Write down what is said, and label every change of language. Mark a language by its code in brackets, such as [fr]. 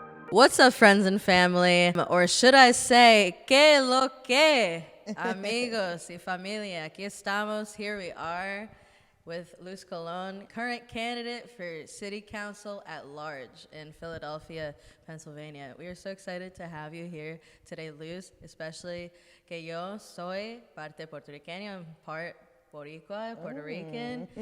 [en] What's up, friends and family? Or should I say, [es] que lo que? Amigos y familia, aquí estamos. [en] Here we are with Luz Colón, current candidate for City Council at Large in Philadelphia, Pennsylvania. We are so excited to have you here today, Luz, especially [es] que yo soy parte puertorriqueña [en] and part Boricua, Puerto Rican.